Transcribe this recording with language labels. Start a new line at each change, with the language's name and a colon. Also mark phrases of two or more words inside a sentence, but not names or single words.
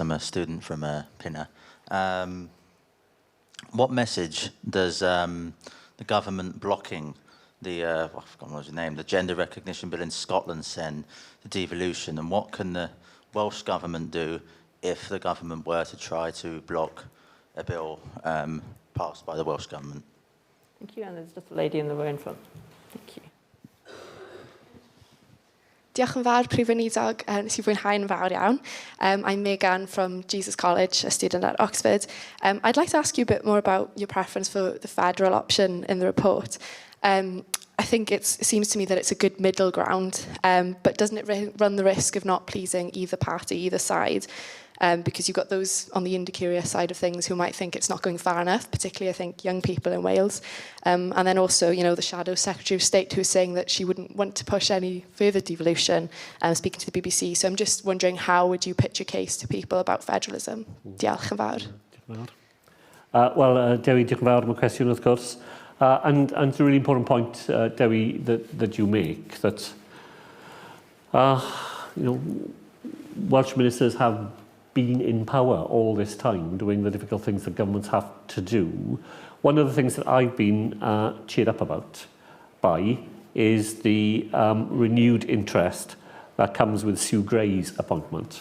English: I'm a student from Pinner. What message does the government blocking the, I've forgotten what his name, the gender recognition bill in Scotland send to devolution, and what can the Welsh government do if the government were to try to block a bill passed by the Welsh government? Thank you, and there's just a lady in the row in front. Thank you.
Welsh: Diolch yn fawr, Prif Weinidog, nes I fwynhau'n fawr iawn.
English: I'm Megan from Jesus College, a student at Oxford. I'd like to ask you a bit more about your preference for the federal option in the report. I think it seems to me that it's a good middle ground, but doesn't it run the risk of not pleasing either party, either side? Because you've got those on the Indicurious side of things who might think it's not going far enough, particularly, I think, young people in Wales. And then also, the Shadow Secretary of State who's saying that she wouldn't want to push any further devolution, speaking to the BBC. So I'm just wondering, how would you pitch your case to people about federalism?
Welsh: Diolch yn fawr. Wel, Dewi, diolch yn fawr am y cwestiwn, wrth gwrs.
English: And it's a really important point, Dewi, that you make, that Welsh ministers have been in power all this time, doing the difficult things that governments have to do. One of the things that I've been cheered up about by is the renewed interest that comes with Sue Gray's appointment.